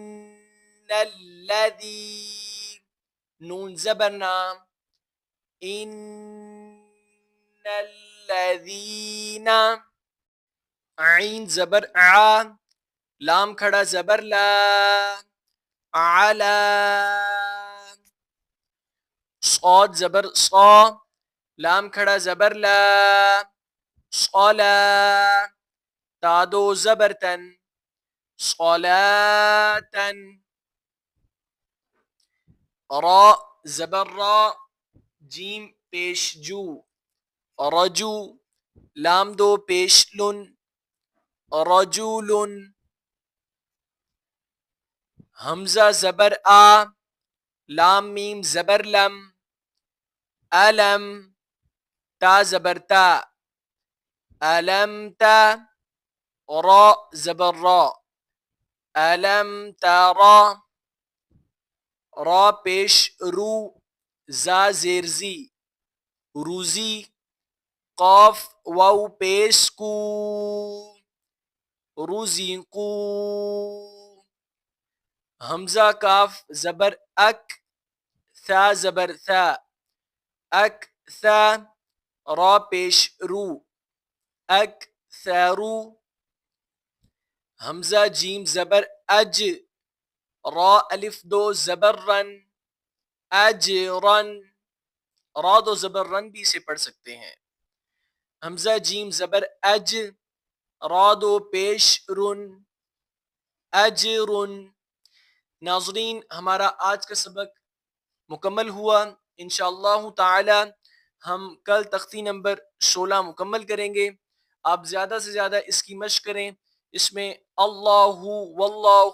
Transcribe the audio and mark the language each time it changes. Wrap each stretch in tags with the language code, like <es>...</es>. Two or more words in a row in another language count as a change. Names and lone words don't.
<ur>الذی نون زبرنا ان الذین عین زبر ع لام کھڑا زبر لا علا صاد زبر صا لام کھڑا زبر لا صلا تادو زبر تن صلاة را زبر را جیم پیش جو رجو لام دو پیش لن رجول حمزہ زبر آ لام میم زبر لم علم تا زبر تا علم تا را زبر را علم ترا را پیش رو زا زیر زی روزی قاف واو پیش کو روزی کو حمزہ کاف زبر اک ثا زبر ثا اک ثا را پیش رو اک ثارو حمزہ جیم زبر اج را الف دو زبر رن اجرن را دو زبر رن بھی اسے پڑھ سکتے ہیں حمزہ جیم زبر اج را دو پیش رن اجرن ناظرین ہمارا آج کا سبق مکمل ہوا انشاءاللہ تعالی ہم کل تختی نمبر 16 مکمل کریں گے آپ زیادہ سے زیادہ اس کی مشق کریں اس میں اللہ واللہ</ur>